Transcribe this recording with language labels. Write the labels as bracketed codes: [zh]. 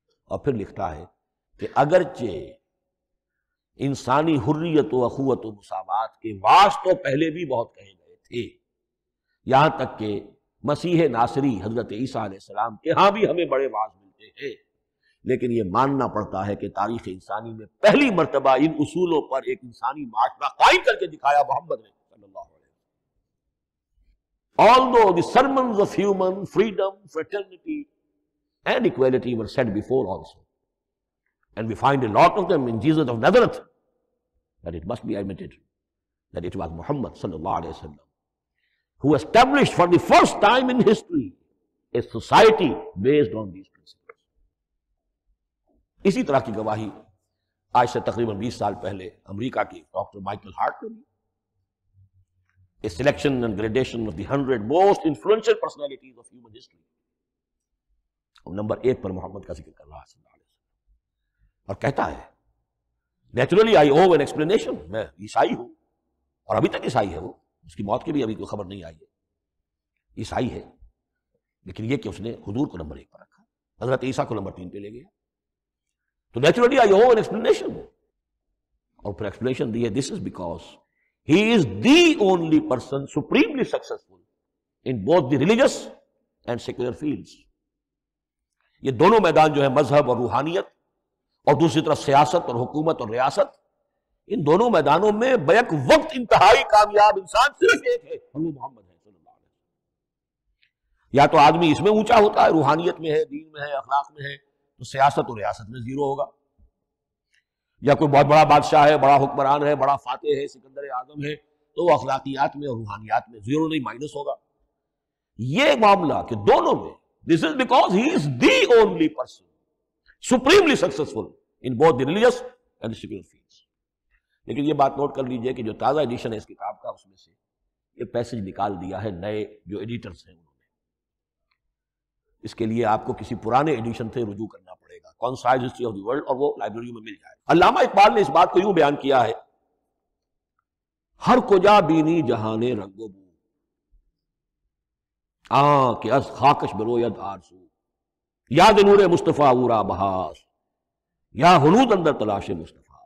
[ur] اور پھر لکھتا ہے کہ اگرچہ انسانی حریت و اخوت و مساوات کے واس تو پہلے بھی بہت کہے گئے تھے، یہاں تک کہ مسیح ناصری حضرت عیسیٰ علیہ السلام کے ہاں بھی ہمیں بڑے واز ملتے ہیں، لیکن یہ ماننا پڑتا ہے کہ تاریخ انسانی میں پہلی مرتبہ ان اصولوں پر ایک انسانی معاشرہ قائم کر کے دکھایا محمد نے صلی اللہ علیہ وسلم۔ [en] Although the sermons of human freedom, fraternity, and equality were said before also, and we find a lot of them in Jesus of Nazareth, that it must be admitted that it was Muhammad sallallahu alaihi wasallam who established for the first time in history a society based on these principles. [ur] اسی طرح کی گواہی آج سے تقریباً 20 سال پہلے امریکہ کی ڈاکٹر مائیکل ہارٹ نے دی. [en] A selection and gradation of the 100 most influential personalities of human history. [ur] اور نمبر 1 پر محمد کا ذکر کر رہا ہے صلی اللہ علیہ وسلم، اور کہتا ہے [en] naturally I owe an explanation, [ur] میں عیسائی ہوں اور ابھی تک عیسائی ہے وہ، اس کی موت کی بھی ابھی کوئی خبر نہیں آئی ہے، عیسائی ہے، لیکن یہ کہ اس نے حضور کو نمبر 1 پر رکھا، حضرت عیسیٰ کو نمبر 3 پہ لے گیا. [en] تو naturally I owe an explanation, [ur] اور پھر ایکسپلینیشن دی ہے [en] This is because he is the only person supremely successful in both the religious and secular fields. [ur] یہ دونوں میدان جو ہے مذہب اور روحانیت اور دوسری طرف سیاست اور حکومت اور ریاست، ان دونوں میدانوں میں بیک وقت انتہائی کامیاب انسان صرف ایک ہے اور وہ محمد ہے صلی اللہ علیہ وسلم. یا تو آدمی اس میں اونچا ہوتا ہے، روحانیت میں ہے، دین میں ہے، اخلاق میں ہے، تو سیاست اور ریاست میں زیرو ہوگا. یا کوئی بہت بڑا بادشاہ ہے، بڑا حکمران ہے، بڑا فاتح ہے، سکندر اعظم ہے، تو وہ اخلاقیات میں اور روحانیات میں زیرو نہیں، مائنس ہوگا. یہ معاملہ کہ دونوں میں [en] this is because he is the only person supremely successful in both the religious and the secular fields. [ur] لیکن یہ بات نوٹ کر لیجئے کہ جو تازہ ایڈیشن ہے اس کتاب کا، اس میں سے یہ پیسج نکال دیا ہے نئے جو ایڈیٹرز ہیں انہوں نے. اس کے لیے آپ کو کسی پرانے ایڈیشن سے رجوع کرنا پڑے گا، concise history of the world, اور وہ لائبریری میں مل جائے. علامہ اقبال نے اس بات کو یوں بیان کیا ہے، [fa] ہر کجا بینی جہان رنگ و بو، کہ از خاکش بروید آرزو، یاد نور مصطفیٰ اورا بہاس، یا ہنود اندر تلاش مصطفیٰ.